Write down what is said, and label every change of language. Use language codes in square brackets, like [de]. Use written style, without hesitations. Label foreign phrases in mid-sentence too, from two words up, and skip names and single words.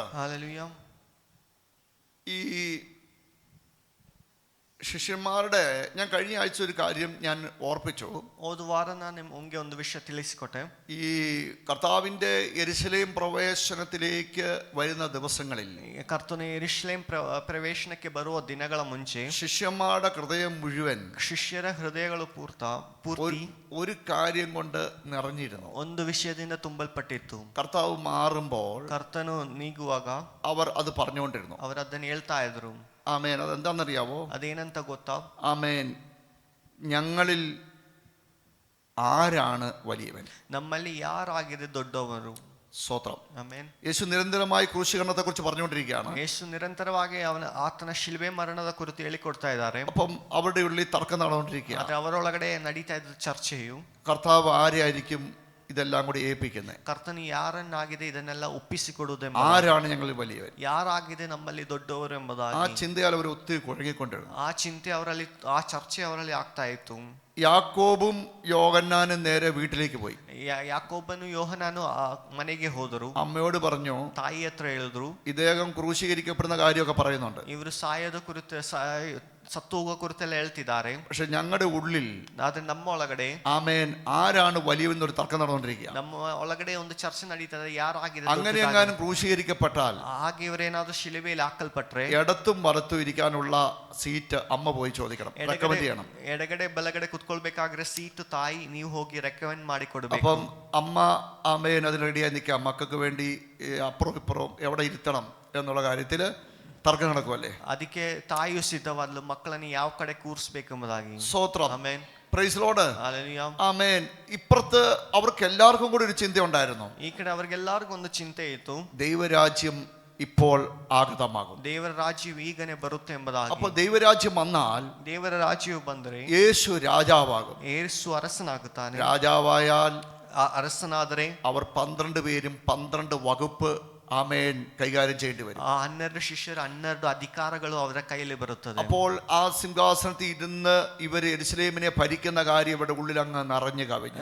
[ml] ഹല്ലേലൂയ. ഈ ಶಿಷ್ಯന്മാരുടെ ഞാൻ കഴിഞ്ഞ ആഴ്ച ഒരു കാര്യം ഞാൻ ഓർപ്പിച്ചു. [kn] ಹೋದ ವಾರ ನಾನು ನಿಮಗೆ ಒಂದು ವಿಷಯ ತಿಳಿಸಿಕೊಟ್ಟೆ. [ml] ഈ കർത്താവിന്റെ യെരുശലേം പ്രവേശനത്തിലേക്ക് വരുന്ന ദിവസങ്ങളിൽ [kn] ಕರ್ತನ ಯೆರೂಸಲೇಮ್ ಪ್ರವೇಶನಕ್ಕೆ ಬರುವ ದಿನಗಳ ಮುಂಚೆ [ml] ശിഷ്യന്മാരുടെ ഹൃദയം മുഴുവൻ [kn] ಶಿಷ್ಯರ ಹೃದಯಗಳು ಪೂರ್ತಿ [ml] ഒരു കാര്യം കൊണ്ട് നിറഞ്ഞിരുന്നു. [kn] ಒಂದು ವಿಷಯದಿಂದ ತುಂಬಲ್ಪಟ್ಟಿತ್ತು. [ml] കർത്താവ് മാറുമ്പോൾ [kn] ಕರ್ತನು ನೀಗುವಾಗ [ml] അവർ അത് പറഞ്ഞുകൊണ്ടിരുന്നു. [kn] ಅವರು ಅದನ್ನು ಹೇಳ್ತಾ ಇದ್ರು. [ml] ആമേൻ. അതെന്താണെന്നറിയാവോ? [kn] ಅದೇನಂತ ಗೊತ್ತಾ? [ml] ആമേൻ. ഞങ്ങളിൽ ആരാണ് വലിയവൻ? [kn] ನಮ್ಮಲ್ಲಿ ಯಾರಾಗಿದೆ ದೊಡ್ಡವರು? [ml] സ്തോത്രം. [kn] ಆಮೆನ್. [ml] യേശു നിരന്തരമായി ക്രൂശീകരണത്തെ കുറിച്ച് പറഞ്ഞുകൊണ്ടിരിക്കുകയാണ്. [kn] ಯೇಸು ನಿರಂತರವಾಗಿ ಆತನ ಶಿಲುಬೆ ಮರಣದ ಕುರಿತು ಹೇಳಿಕೊಡ್ತಾ ಇದ್ದಾರೆ. [ml] അപ്പം അവരുടെ ഉള്ളിൽ തർക്കം നടന്നുകൊണ്ടിരിക്കുകയാണ്. [kn] ಆದ್ರೆ ಅವರೊಳಗಡೆ ನಡೀತಾ ಇದ್ದ ಚರ್ಚೆಯು [ml] കർത്താവ് ആരെയായിരിക്കും ഇതെല്ലാം കൂടി ഏൽപ്പിക്കുന്നത്? [kn] ಕರ್ತನು ಯಾರನ್ನಾಗಿದೆ ಇದನ್ನೆಲ್ಲ ಒಪ್ಪಿಸಿಕೊಡುವುದೆಂಬ, [ml] ആരാണ് ഞങ്ങളിൽ വലിയവൻ? [kn] ಯಾರಾಗಿದೆ ನಮ್ಮಲ್ಲಿ ದೊಡ್ಡವರು [ml] ആ [kn] ಎಂಬುದಾಗಿ [ml] ചിന്തയാൽ അവർ ഒത്തിരി കുഴങ്ങിക്കൊണ്ടിരുന്നു. [kn] ಆ ಚಿಂತೆ ಅವರಲ್ಲಿ, ಆ ಚರ್ಚೆ ಅವರಲ್ಲಿ ಆಗ್ತಾ ಇತ್ತು. [ml] യാക്കോബും യോഹന്നാനും നേരെ വീട്ടിലേക്ക് പോയി. [kn] ಯಾಕೋಬನು ಯೋಹನಾನು ಆ ಮನೆಗೆ ಹೋದರು. [ml] അമ്മയോട് പറഞ്ഞു, [kn] ತಾಯಿ ಹತ್ರ ಹೇಳಿದ್ರು, [ml] ഇദ്ദേഹം ക്രൂശീകരിക്കപ്പെടുന്ന കാര്യമൊക്കെ പറയുന്നുണ്ട്. [kn] ಇವರು ಸಾಯದ ಕುರಿತು, ಸತ್ತು ಹೋಗೋ ಕುರಿತೆಲ್ಲ ಹೇಳ್ತಿದ್ದಾರೆ. [ml] പക്ഷെ ഞങ്ങളുടെ ഉള്ളിൽ, [kn] ಆದ್ರೆ ನಮ್ಮ ಒಳಗಡೆ [ml] ആമേൻ, ആരാണ് വലിയവെന്നൊരു തർക്കം നടന്നുകൊണ്ടിരിക്കുക. [kn] ನಮ್ಮ ಒಳಗಡೆ ಒಂದು ಚರ್ಚೆ ನಡೀತದೆ, ಯಾರಾಗಿದೆ. [ml] അങ്ങനെ എങ്ങാനും ക്രൂശീകരിക്കപ്പെട്ടാൽ, [kn] ಹಾಗೆ ಇವರೇನಾದ್ರೂ ಶಿಲುಬೆಯಲ್ಲಿ ಹಾಕಲ್ಪಟ್ರೆ [ml] ഇടത്തും വലത്തും ഇരിക്കാനുള്ള സീറ്റ് അമ്മ പോയി ചോദിക്കണം, റെക്കമെൻഡ് ചെയ്യണം. [kn] ಎಡಗಡೆ ಬಲಗಡೆ ಕುತ್ಕೊಳ್ಬೇಕಾದ್ರೆ ಸೀಟ್ ತಾಯಿ ನೀವು ಹೋಗಿ ರೆಕಮೆಂಡ್ ಮಾಡಿ ಕೊಡಬೇಕು. [ml] അപ്പം അമ്മ, ആമേൻ, അതിന് റെഡിയായി നിൽക്കാം. മക്കൾക്ക് വേണ്ടി അപ്പുറം ഇപ്പുറം എവിടെ ഇരുത്തണം എന്നുള്ള കാര്യത്തിൽ തർക്കം നടക്കുമല്ലേ. [kn] ಅದಕ್ಕೆ ತಾಯಿಯು ಸಿದ್ಧವಾದ್ಲು, ಮಕ್ಕಳನ್ನು ಯಾವ ಕಡೆ ಕೂರಿಸ್ಬೇಕೆಂಬುದಾಗಿ. [ml] സ്തോത്രം. [kn] ಆಮೆನ್. [en] Praise Lord. [kn] ಹಲ್ಲೆಲೂಯಾ. [ml] ആമേൻ. ഇപ്പുറത്ത് അവർക്ക് എല്ലാവർക്കും കൂടി ഒരു ചിന്ത ഉണ്ടായിരുന്നു. [kn] ಈ ಕಡೆ ಅವರಿಗೆಲ್ಲರಿಗೂ ಒಂದು ಚಿಂತೆ ಇತ್ತು, [ml] ദൈവരാജ്യം ഇപ്പോൾ ആഗതമാകും. [kn] ದೇವರ ರಾಜ್ಯವು ಈಗನೇ ಬರುತ್ತೆ ಎಂಬುದಾಗಿ. [ml] അപ്പോൾ ദൈവരാജ്യം വന്നാൽ [kn] ದೇವರ ರಾಜ್ಯವು ಬಂದರೆ [ml] യേശു രാജാവാകും. [kn] ಯೇಸು ಅರಸನಾಗುತ್ತಾನೆ. [ml] രാജാവായാൽ [kn] ಅರಸನಾದರೆ [ml] അവർ 12 പേരും 12 വകുപ്പ്, ആമേൻ, കൈകാര്യം ചെയ്യേണ്ടി വരും. [kn] ಆ 12 ಶಿಷ್ಯರು 12 ಅಧಿಕಾರಗಳು ಅವರ ಕೈಯಲ್ಲಿ ಬರುತ್ತದೆ. [ml] അപ്പോൾ ആ സിംഹാസനത്തിൽ ഇരുന്ന് ഇവർ യെരുശലേമിനെ ഭരിക്കുന്ന കാര്യം ഇവരുടെ ഉള്ളിൽ അങ്ങ് നിറഞ്ഞു കവിഞ്ഞു.